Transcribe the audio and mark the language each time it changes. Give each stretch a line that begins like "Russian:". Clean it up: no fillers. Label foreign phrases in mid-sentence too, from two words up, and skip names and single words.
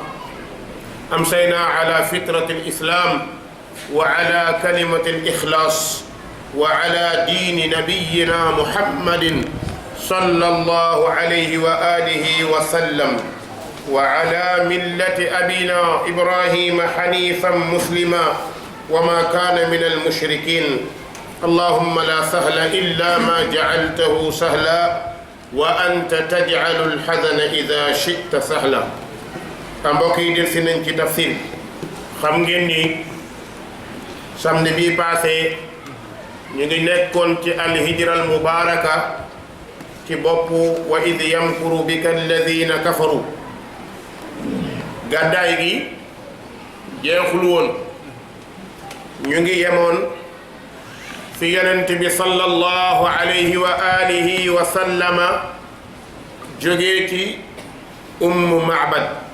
Arabic: أمسينا على فطرة الإسلام وعلى كلمة الإخلاص وعلى دين نبينا محمد صلى الله عليه وآله وسلم، وعلى ملة أبينا إبراهيم حنيفا مسلما وما كان من المشركين. اللهم لا سهل إلا ما جعلته سهلا وأنت تجعل الحزن إذا شئت سهلا.
Wolof: mbokk yi del si nañ ci tafsir. xam ngeen ni samedi bii passé ñu ngi nekkoon ci
Arabic: الهجرة المباركة
Wolof: ci boppu
Arabic: وإذ يمكر بك الذين كفروا.
Wolof: gàddaay gi jeexul woon, ñu ngi yemoon fi yonent bi
Arabic: صلى الله عليه وآله وسلم
Wolof: jógee ci Ma'bad.